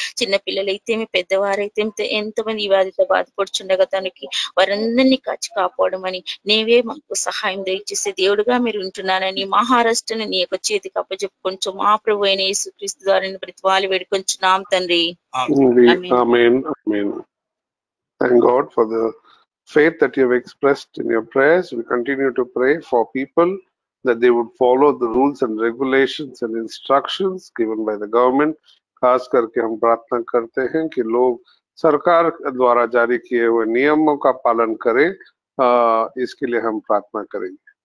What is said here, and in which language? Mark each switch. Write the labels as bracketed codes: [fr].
[te] చిన్న పిల్లలైతేమి పెద్దవారైతే ఎంతమంది ఈ వ్యాధితో బాధపడుచుండగా తనకి వారందరినీ కాచి కాపాడమని నీవే మాకు సహాయం దయచేసే దేవుడుగా మీరు ఉంటున్నానని మహారాష్ట్రని నీ యొక్క చేతికి అప్పచెప్పుకొంచు మా ప్రభు అయిన యేసుక్రీస్తు ద్వారా బ్రతిమాలి వేడుకొంచున్నాం తండ్రి. [en] Amen. Amen. Thank God for the faith that you have expressed in your prayers. We continue to pray for people that they would follow the rules and regulations and instructions given by the government. [hi] खास करके हम प्रार्थना करते हैं कि लोग सरकार द्वारा जारी किए हुए नियमों का पालन करें। इसके लिए हम प्रार्थना करेंगे।